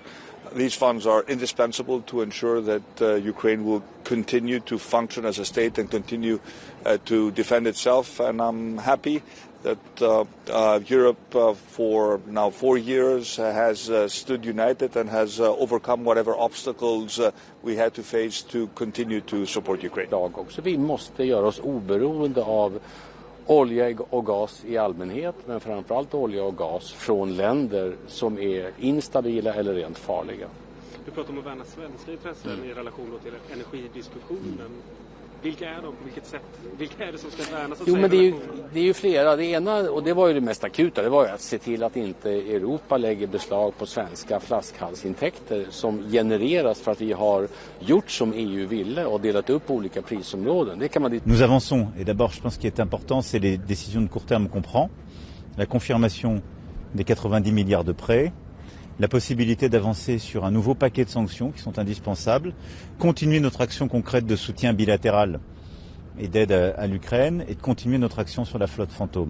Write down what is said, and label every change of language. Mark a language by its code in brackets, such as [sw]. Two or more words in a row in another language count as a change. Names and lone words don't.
[en] These funds are indispensable to ensure that Ukraine will continue to function as a state and continue to defend itself. And I'm happy that Europe for now 4 years has stood united and has overcome whatever obstacles we had to face to continue to support Ukraine. [sv] Vi måste göra oss oberoende av olja och gas i allmänhet, men framförallt olja och gas från länder som är instabila eller rent farliga. Du pratar om att värna svenska intressen i relation till energidiskussionen. Vilka är de? På vilket sätt? Vilka är det som ska värnas? Jo, men det är ju flera. Det ena, och det var ju det mest akuta, det var ju att se till att inte Europa lägger beslag på svenska flaskhalsintäkter som genereras för att vi har gjort som EU ville och delat upp olika prisområden. Det kan man... [fr] Nous avançons, et d'abord je pense qu'il est important, c'est les décisions de court terme qu'on prend, la confirmation des 90 milliards de prêts, la possibilité d'avancer sur un nouveau paquet de sanctions qui sont indispensables, continuer notre action concrète de soutien bilatéral et d'aide à l'Ukraine et de continuer notre action sur la flotte fantôme.